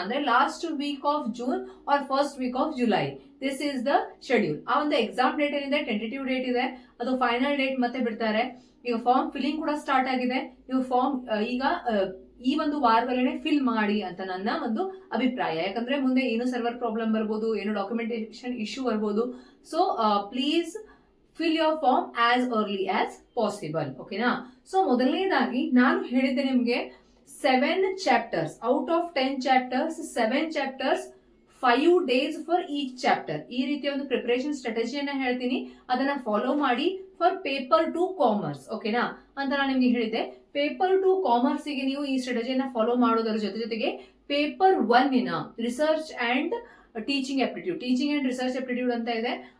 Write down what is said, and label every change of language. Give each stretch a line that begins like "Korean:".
English: ಅಂದ್ರೆ last week of June or first week of July, this is the schedule.
Kannada: ಆ ಒಂದು exam date ಏನಿದೆ, tentative date ಇದೆ, ಅದು ಫೈನಲ್ ಡೇಟ್ ಮತ್ತೆ ಬಿಡ್ತಾರೆ. ಈಗ ಫಾರ್ಮ್ ಫಿಲ್ಲಿಂಗ್ ಕೂಡ ಸ್ಟಾರ್ಟ್ ಆಗಿದೆ. ನೀವು ಫಾರ್ಮ್ ಈಗ ಈ ಒಂದು ವಾರದಲ್ಲೇ ಫಿಲ್ ಮಾಡಿ ಅಂತ ನನ್ನ ಒಂದು ಅಭಿಪ್ರಾಯ. ಯಾಕಂದ್ರೆ ಮುಂದೆ ಏನು ಸರ್ವರ್ ಪ್ರಾಬ್ಲಮ್ ಬರ್ಬೋದು, ಏನು ಡಾಕ್ಯುಮೆಂಟೇಶನ್ ಇಶ್ಯೂ ಬರ್ಬೋದು.
English: So please fill your form as early as possible.
Kannada: ಓಕೆನಾ? ಸೊ ಮೊದಲನೇದಾಗಿ ನಾನು ಹೇಳಿದ್ದೆ ನಿಮಗೆ
English: 7 chapters out of 10 chapters, 7 chapters, 5 days for each chapter.
Kannada: ಈ ರೀತಿಯ ಒಂದು ಪ್ರಿಪರೇಷನ್ ಸ್ಟ್ರಾಟಜಿಯನ್ನ ಹೇಳ್ತೀನಿ, ಅದನ್ನ ಫಾಲೋ ಮಾಡಿ
English: For paper 2 commerce.
Kannada: ಓಕೆನಾ ಅಂತ ನಾನು ನಿಮ್ಗೆ ಹೇಳಿದ್ದೆ. ಪೇಪರ್ 2 ಕಾಮರ್ಸ್ ಗೆ ನೀವು ಈ ಸ್ಟ್ರಾಟಜಿಯನ್ನ ಫಾಲೋ ಮಾಡೋದರ ಜೊತೆಗೆ paper 1 research and teaching aptitude, teaching and research aptitude ಅಂತ ಇದೆ.